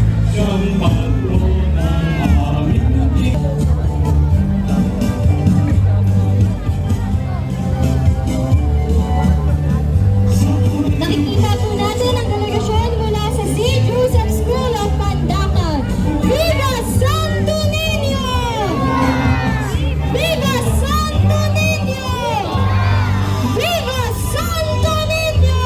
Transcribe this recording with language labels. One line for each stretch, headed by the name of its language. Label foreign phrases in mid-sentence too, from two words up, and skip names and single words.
Filipino: siyang patron ng aming Nakikita po natin ang delegasyon mula sa St. Joseph School of Pandacan. Viva Santo Niño! Viva Santo Niño! Viva Santo Niño!